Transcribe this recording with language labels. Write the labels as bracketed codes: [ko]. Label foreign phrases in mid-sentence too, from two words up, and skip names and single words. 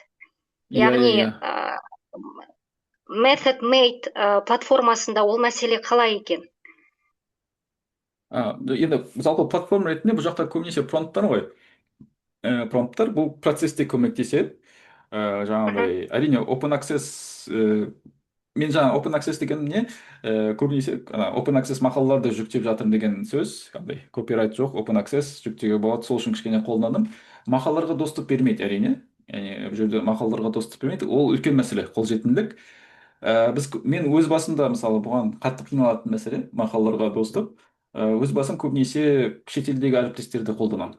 [kk] Яғни Method Made платформасында ол мәселе қалай екен? Енді жалпы платформа ретінде бұл жақта көбінесе промпттар ғой. Промпттар бұл процесте көмектеседі. Жаңағыдай, әрине [en] open access, [kk] мен жаңа [en] open access [kk] деген не, көбінесе [en] open access [kk] мақалаларды жүктеп жатырмын деген сөз, копирайт жоқ, [en] open access [kk] жүктеуге болады, сол үшін кішкене қолдандым. Мақалаларға доступ бермейді, әрине. Бұл жерде мақалаларға доступ бермейді, ол үлкен мәселе, қолжетімділік. Мен өз басымда мысалы бұған қатты қиналатын мәселе, мақалаларға доступ. Өз басым көбінесе шетелдегі әріптестерді қолданамын.